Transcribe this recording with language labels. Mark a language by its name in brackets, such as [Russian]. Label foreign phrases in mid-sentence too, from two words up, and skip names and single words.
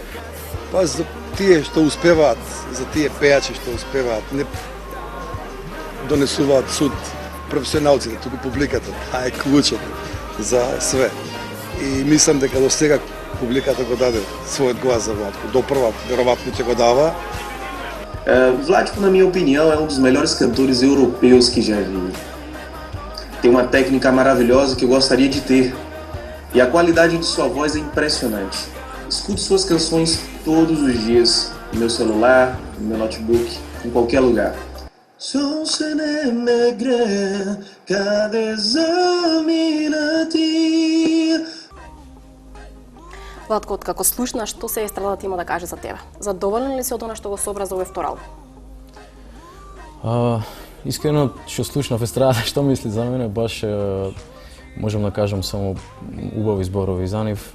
[Macedonian] Па за тие што успеваат, за тие пејачи што успеваат, не донесуваат суд професионалците, туку публиката, таа е клучот за све. И мислам дека до сега публиката го даде својот глас за Владко. До прва, веројатно ќе го дава. [Portuguese] Vladko, na minha opinião, é um dos melhores cantores europeus que já vi. Tem uma técnica maravilhosa que eu gostaria de ter. E a qualidade de sua voz é impressionante. Escuto suas canções todos os dias, no meu celular, no meu notebook, em qualquer lugar. [Macedonian] Сонце не ме грее, каде замина ти. Владко, откако слушна, што се естрадата има да каже за тебе? Задоволен ли си од она што го собра за овој втор албум? Искрено, што слушнав естрадата, што мисли за мене, баш можам да кажам само убави зборови за нив.